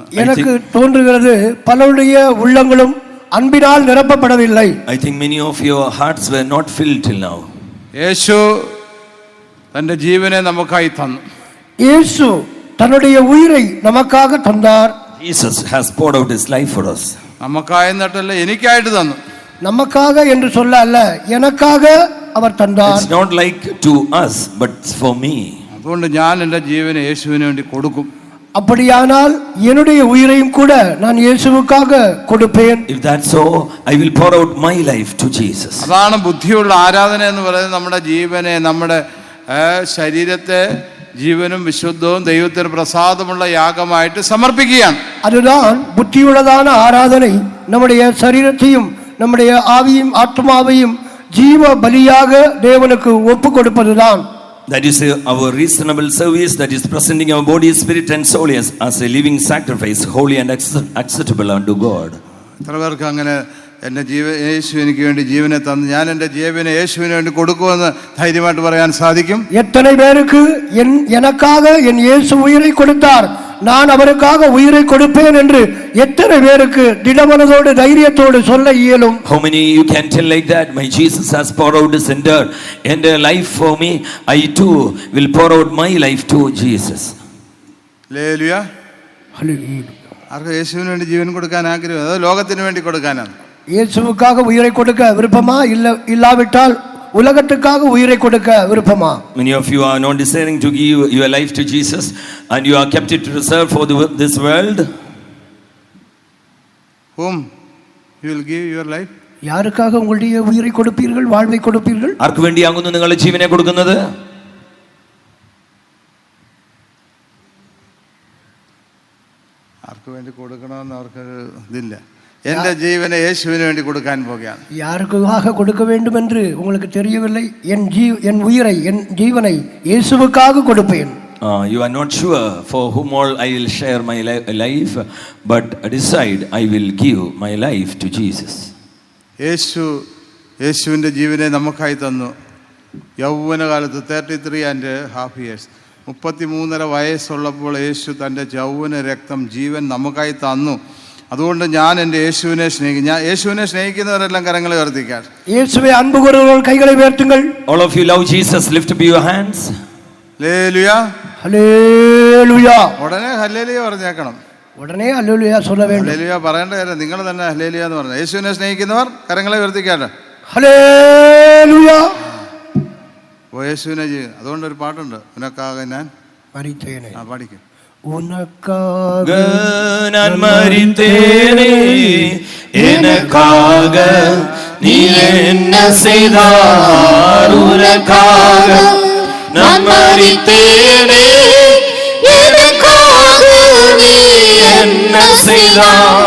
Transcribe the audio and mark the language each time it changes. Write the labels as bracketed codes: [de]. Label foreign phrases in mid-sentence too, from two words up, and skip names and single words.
[ta] எனக்கு தோன்றுகிறது பலருடைய உள்ளங்களும் அன்பினால் நிரப்பப்படவில்லை. [en] I think many of your hearts were not filled till now. [ml] യേശു തന്റെ ജീവനെ നമുക്കായി തന്നു. [ta] இயேசு தன்னுடைய உயிரை நமக்காக தந்தார். [en] Jesus has poured out his life for us. [ml] നമുക്കായി എന്നിട്ടല്ല, എനിക്കായിട്ട് തന്നു. [ta] நமக்காக என்று சொல்ல அல்ல, எனக்காக அவர் தந்தார். [en] It's not like to us, but it's for me. [ml] അതുകൊണ്ട് ഞാൻ എൻ്റെ ജീവനെ യേശുവിന് വേണ്ടി കൊടുക്കും. [ta] அப்படியானால் என்னுடைய உயிரையும் கூட நான் இயேசுவுக்காக கொடுப்பேன். [en] If that's so, I will pour out my life to Jesus. [ml] അതാണ് ബുദ്ധിയുള്ള ആരാധന എന്ന് പറയുന്നത്. നമ്മുടെ ജീവനെ, നമ്മുടെ ശരീരത്തെ ജീവനും വിശുദ്ധവും ദൈവത്തിന് പ്രസാദമുള്ള യാഗമായിട്ട് സമർപ്പിക്കുകയാണ്. [ta] அதுதான் புத்தியுள்ளதான ஆராதனை. நம்முடைய சரீரத்தையும் நம்முடைய ஆவியும் ஆத்மாவையும் ஜீவ பலியாக தேவனுக்கு ஒப்பு கொடுப்பதுதான். [en] That is our reasonable service, that is presenting our body, spirit and soul as a living sacrifice, holy and acceptable unto God. [ml] എത്ര പേർക്ക് അങ്ങനെ എൻ്റെ യേശു എനിക്ക് വേണ്ടി ജീവനെ തന്നു, ഞാൻ എൻ്റെ ജീവനെ യേശുവിന് വേണ്ടി കൊടുക്കുമെന്ന് ധൈര്യമായിട്ട് പറയാൻ സാധിക്കും? [ta] எத்தனை பேருக்கு எனக்காக என் இயேசு உயிரை கொடுத்தார், நான் அவருக்காக உயிரை கொடுப்பேன் என்று எத்தனை பேருக்கு திடமனதோடு தைரியத்தோடு சொல்ல இயலும்? [en] How many you can tell like that? My Jesus has poured out his entire life for me. I too will pour out my life to Jesus. [ml] ഹല്ലേലൂയ. ആർക്ക് യേശുവിന് വേണ്ടി ജീവൻ കൊടുക്കാൻ ആഗ്രഹം? അതോ ലോകത്തിന് വേണ്ടി കൊടുക്കാനാണ്? [ta] இயேசுவுக்காக உயிரை கொடுக்க விருப்பமா? இல்லாவிட்டால் உலகத்துக்காக உயிரை கொடுக்க விருப்பமா? [en] Many of you are not desiring to give your life to Jesus and you are kept it reserved for this world. Whom you will give your life? [ta] யாருக்காக உங்களுடைய உயிரை கொடுப்பீர்கள், வாழ்வை கொடுப்பீர்கள்? [ml] ആർക്ക് വേണ്ടിയാകുന്നു നിങ്ങളുടെ ജീവനെ കൊടുക്കുന്നത്? ആർക്ക് വേണ്ടി കൊടുക്കണമെന്ന് അവർക്കൊരു ഇതില്ല. എൻ്റെ ജീവനെ യേശുവിന് വേണ്ടി കൊടുക്കാൻ പോകുകയാണ്. யாருக்காக கொடுக்க வேண்டும் என்று உங்களுக்கு தெரியவில்லை. என் உயிரை, என் ஜீவனை இயேசுவுக்காக கொடுப்பேன். [en] You are not sure for whom all I will share my life, but decide I will give my life to Jesus. [ml] യേശുവിൻ്റെ ജീവനെ നമുക്കായി തന്നു. യൗവനകാലത്ത് 33.5 years, 33.5 വയസ്സുള്ളപ്പോൾ യേശു തൻ്റെ യൗവന രക്തം, ജീവൻ നമുക്കായി തന്നു. അതുകൊണ്ട് ഞാൻ എൻ്റെ യേശുവിനെ സ്നേഹിക്കും. ഞാൻ യേശുവിനെ സ്നേഹിക്കുന്നവരെല്ലാം കരങ്ങളെ ഉയർത്തിക്കാൻ. [ta] இயேசுவை அன்பு கூறுகிறவர்கள் கைகளை உயர்த்துங்கள். [en] All of you love Jesus, lift up your hands. [ml] ഹല്ലേലൂയ. ഹല്ലേലൂയ. ഉടനെ ഹല്ലേലൂയ പറഞ്ഞേക്കണം. [ta] உடனே ஹல்லேலூயா சொல்ல வேண்டும். [ml] ഹല്ലേലൂയ പറയേണ്ട കാര്യം നിങ്ങൾ തന്നെ ഹല്ലേലൂയ എന്ന് പറഞ്ഞു. യേശുവിനെ സ്നേഹിക്കുന്നവർ കരങ്ങളെ ഉയർത്തിക്കാട്ടെ. ഹല്ലേലൂയ. യേശുവിനെ അതുകൊണ്ടൊരു പാട്ടുണ്ട്, [ta] உனக்காக நான் മരിച്ചേനെ. [ml] പാടിക്കും. [ta] உனக்காக நான் மரித்தேனே, எனக்காக நீ என்ன செய்தார்? உனக்காக நான் மரித்தேனே, எனக்காக நீ என்ன செய்தார்?